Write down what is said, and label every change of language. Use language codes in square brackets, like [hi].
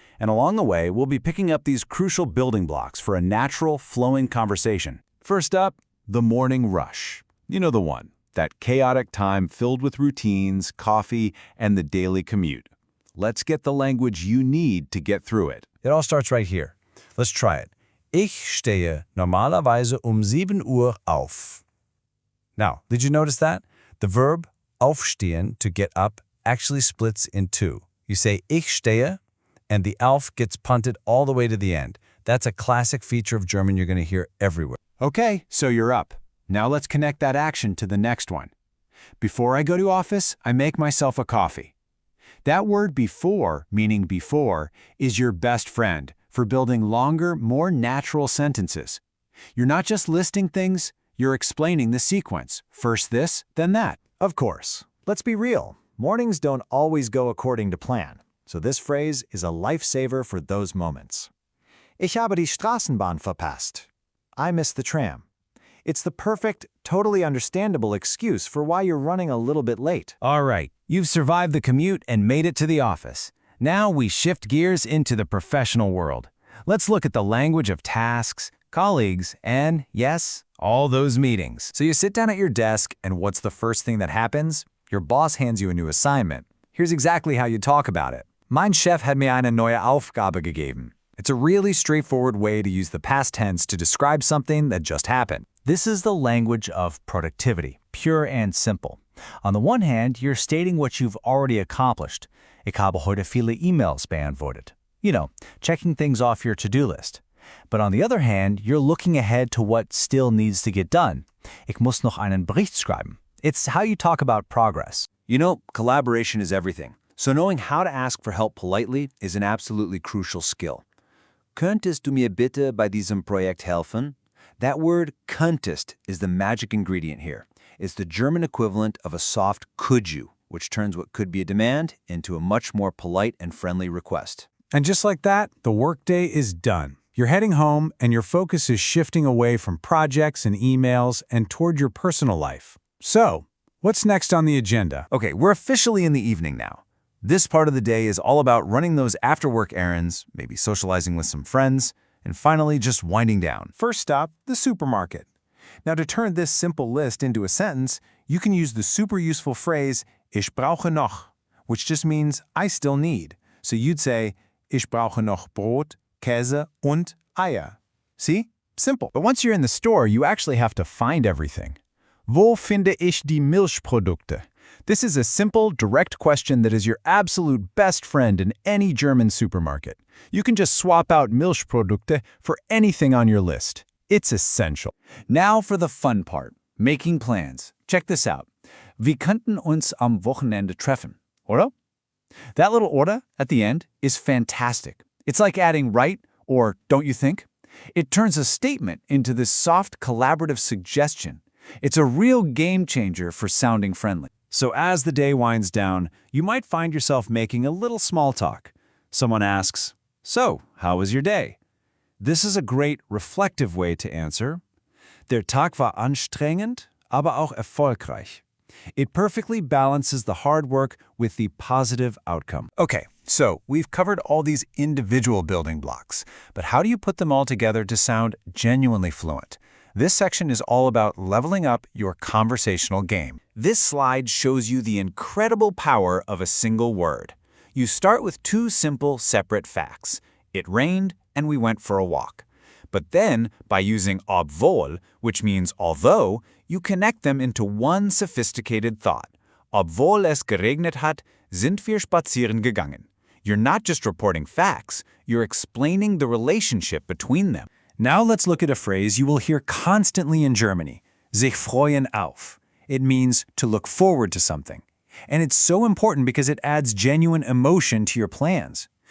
[en] And along the way, we'll be picking up these crucial building blocks for a natural, flowing conversation. First up, the morning rush. You know the one, that chaotic time filled with routines, coffee, and the daily commute. Let's get the language you need to get through it. It all starts right here. Let's try it. [de] Ich stehe normalerweise 7 Uhr auf. [en] Now, did you notice that? The verb aufstehen, to get up, actually splits in two. You say [de] ich stehe, [en] and the auf gets punted all the way to the end. That's a classic feature of German you're going to hear everywhere. Okay, so you're up. Now let's connect that action to the next one. Before I go to office, I make myself a coffee. That word before, meaning before, is your best friend for building longer, more natural sentences. You're not just listing things, you're explaining the sequence. First this, then that. Of course. Let's be real. Mornings don't always go according to plan. So this phrase is a lifesaver for those moments. [de] Ich habe die Straßenbahn verpasst. [en] I missed the tram. It's the perfect, totally understandable excuse for why you're running a little bit late. All right, you've survived the commute and made it to the office. Now we shift gears into the professional world. Let's look at the language of tasks, colleagues, and, yes, all those meetings. So you sit down at your desk, and what's the first thing that happens? Your boss hands you a new assignment. Here's exactly how you talk about it. [de] Mein Chef hat mir eine neue Aufgabe gegeben. [en] It's a really straightforward way to use the past tense to describe something that just happened. This is the language of productivity, pure and simple. On the one hand, you're stating what you've already accomplished. [de] Ich habe heute viele E-Mails beantwortet. [en] You know, checking things off your to-do list. But on the other hand, you're looking ahead to what still needs to get done. [de] Ich muss noch einen Bericht schreiben. [en] It's how you talk about progress. You know, collaboration is everything. So knowing how to ask for help politely is an absolutely crucial skill. [de] Könntest du mir bitte bei diesem Projekt helfen? [en] That word könntest is the magic ingredient here. It's the German equivalent of a soft could you, which turns what could be a demand into a much more polite and friendly request. And just like that, the workday is done. You're heading home, and your focus is shifting away from projects and emails and toward your personal life. So, what's next on the agenda? Okay, we're officially in the evening now. This part of the day is all about running those after-work errands, maybe socializing with some friends, and finally just winding down. First stop, the supermarket. Now, to turn this simple list into a sentence, you can use the super useful phrase, [de] ich brauche noch, [en] which just means I still need. So you'd say, [de] ich brauche noch Brot, Käse und Eier. [en] See? Simple. But once you're in the store, you actually have to find everything. [de] Wo finde ich die Milchprodukte? [en] This is a simple, direct question that is your absolute best friend in any German supermarket. You can just swap out Milchprodukte for anything on your list. It's essential. Now for the fun part, making plans. Check this out. [de] Wir könnten uns am Wochenende treffen, oder? [en] That little oder at the end is fantastic. It's like adding right or don't you think? It turns a statement into this soft collaborative suggestion. It's a real game changer for sounding friendly. So as the day winds down, you might find yourself making a little small talk. Someone asks, so, how was your day? This is a great reflective way to answer. [de] Der Tag war anstrengend, aber auch erfolgreich. [en] It perfectly balances the hard work with the positive outcome. Okay, so we've covered all these individual building blocks, but how do you put them all together to sound genuinely fluent? This section is all about leveling up your conversational game. This slide shows you the incredible power of a single word. You start with two simple, separate facts. It rained, and we went for a walk. But then, by using obwohl, which means although, you connect them into one sophisticated thought. [de] Obwohl es geregnet hat, sind wir spazieren gegangen. [en] You're not just reporting facts, you're explaining the relationship between them. Now let's look at a phrase you will hear constantly in Germany, [de] sich freuen auf. [en] It means to look forward to something. And it's so important because it adds genuine emotion to your plans.